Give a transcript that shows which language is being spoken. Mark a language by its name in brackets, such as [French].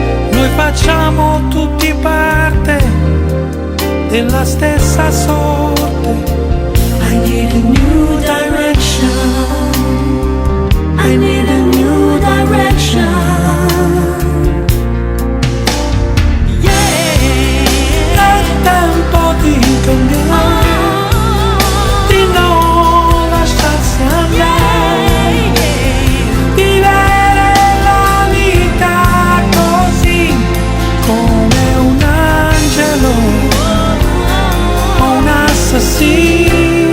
[Italian] Noi facciamo tutti parte della stessa sorte. [English] I need a new direction, I need a new direction. [Italian] Yeah, è tempo di cambiare, di non lasciarsi andare, vivere la vita così come un angelo o un assassino.